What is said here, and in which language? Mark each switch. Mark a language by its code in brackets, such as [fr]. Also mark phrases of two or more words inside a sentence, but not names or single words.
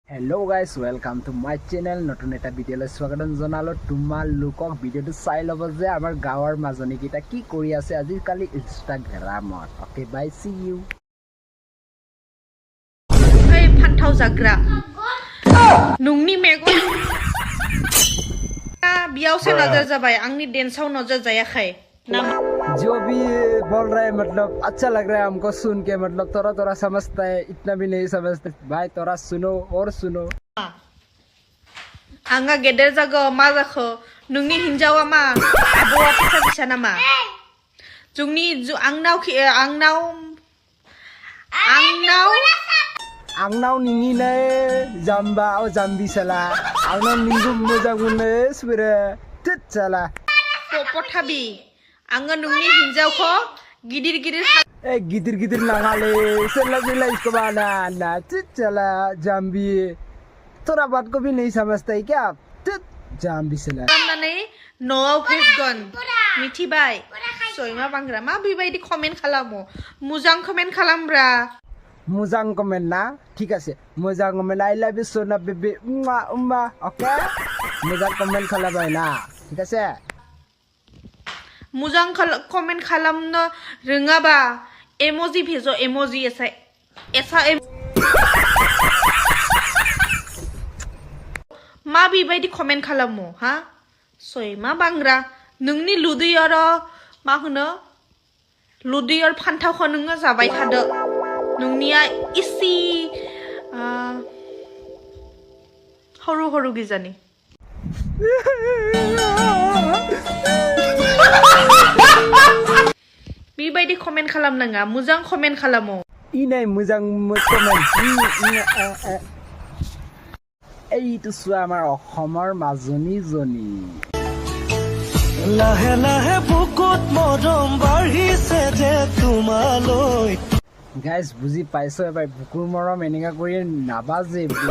[en] Hello guys, welcome to my channel. [as] নতুন এটা ভিডিঅ'লৈ স্বাগতম জনালো তোমালোকক। ভিডিঅ'টো চাই ল'ব যে আমাৰ গাঁৱৰ মাজনীকেইটা কি কৰি আছে আজিকালি ইনষ্টাগ্ৰামত। [en] Okay bye, see you. [brx] এই ফান্থাও জাগ্রা নুংনি মেগন बियाव से नजर जाबाय आंनि डेंसआव नजर जायाखै नाम [hi] जो भी बोल रहा है मतलब अच्छा लग रहा है हमको सुन के। मतलब थोड़ा थोड़ा समझता है, इतना भी नहीं समझते भाई। थोड़ा सुनो और सुनो। [brx] आंगा गेदेर जागो मा जाखो नोंनि हिनजावा मा आबौआ फैसा फैसा नामा जोंनि आंनाव निंगिने जाम्बा ओ जाम्बि साला आंनाव निंगु मोजां मोनो सुबुरे टिट साला पथाबि आङो नोंनि हिनजावखौ गिदिर गिदिर नागाले सेला सेला [hi] इसको बनाना [brx] टिट साला जाम्बि। [hi] थोड़ा बात को भी नहीं समझता है क्या? [brx] टिट जाम्बि साला खालामनानै न'आव फेसगोन मिथिबाय सयमा बांग्रा मा बेबायदि कमेन्ट खालामो मोजां कमेन्ट खालामब्रा। मोजां कमेन्ट ना [as] ठीक আছে [brx] मोजां कमेन्ट [en] I love you [brx] सोना बेबी उम्मा उम्मा ओके मोजां कमेन्ट खालामबाय ना [as] ঠিক আছে [brx] मोजां कमेन्ट खालामनो रोङाबा [hi] इमोजी भेजो इमोजी ऐसा [brx] मा बेबायदि कमेन्ट खालामो हा सयमा बांग्रा नोंनि लुदैयार मा होनो लुदैयार फान्थावखौ नोङो जाबाय थादो नोंनिया इसी हरु गिजानि बेबायदि कमेन्ट खालामनाङा मोजां कमेन्ट खालामो इनाय मोजां कमेन्ट [as] এইটো চোৱা আমাৰ অসমৰ মাজনীজনী লাহে লাহে বুকুত মৰম বাঢ়িছে যে তোমালৈ। গাইজ বুজি পাইছো এবাৰ বুকুৰ মৰম এনেকা কৰি নাবাজে বে।